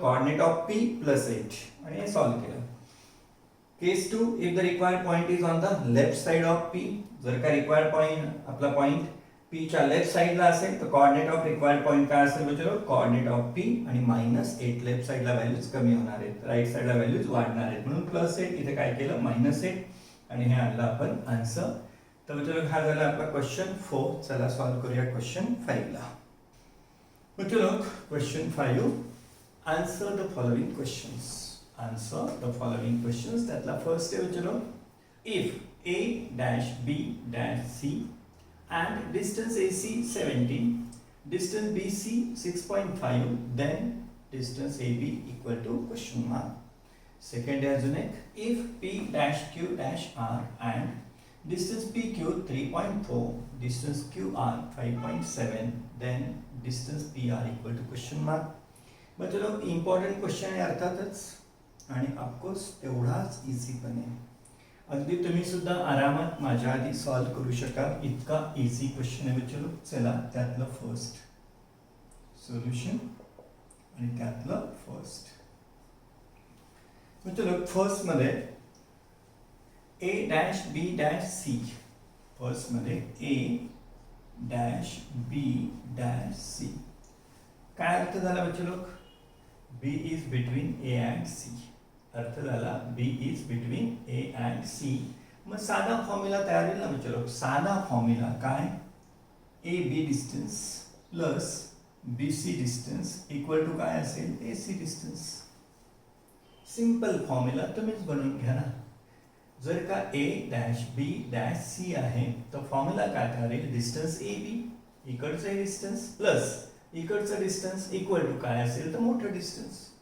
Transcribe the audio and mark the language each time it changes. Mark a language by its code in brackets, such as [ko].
[en] coordinate of P plus 8 [mr] आणि हे solve केलं. केस 2 [en] if the required point is on the left side of P, [mr] जर का required point आपला पॉइंट P च्या लेफ्ट साइडला असेल तर कोऑर्डिनेट ऑफ रिक्वायर्ड पॉइंट काय असेल बच्चो? कोऑर्डिनेट ऑफ P आणि -8 लेफ्ट साइडला व्हॅल्यूज कमी होणार आहेत, राईट साइडला व्हॅल्यूज वाढणार आहेत. म्हणून +8 इथे काय केलं? -8 आणि हे आणलं आपण आन्सर. तर बच्चो हा झाला आपला क्वेश्चन 4. चला सॉल्व्ह करूया क्वेश्चन 5 ला. बच्चो question 5 [en] Answer the following questions. Answer the following questions. [mr] त्यातला फर्स्ट आहे बच्चो [en] if a dash b dash c and distance AC 70, distance BC 6.5, then distance AB equal to question mark. Second [mr] आहे अजून एक [en] if p dash q dash r and distance PQ 3.4, distance QR 5.7, then distance PR equal to question mark. [mr] बच्चो important question आहे अर्थातच आणि of course तेवढाच easy पण आहे. अगदी तुम्ही सुद्धा आरामात माझ्या आधी सॉल्व्ह करू शकाल इतका इझी क्वेश्चन आहे बच्चो. चला त्यातलं फर्स्ट सोल्युशन आणि त्यातलं फर्स्ट बच्चो. फर्स्ट मध्ये A dash B dash C. First मध्ये A dash B dash C काय अर्थ झाला बच्चो? [en] B is between A and C. [mr] अर्थ झाला [en] B is between A and C. [mr] मग साधा फॉर्म्युला तयार होईल ना बच्चो. साधा फॉर्म्युला काय? [en] AB distance plus BC distance equal to [mr] काय असेल? [en] AC distance. [mr] सिंपल फॉर्म्युला तुम्हीच बनवून घ्या ना. जर का a dash b dash c आहे तर फॉर्म्युला काय ठरेल, डिस्टन्स ए बी इकडचं डिस्टन्स प्लस इकडचं डिस्टन्स इक्वल टू काय असेल तर मोठं डिस्टन्स.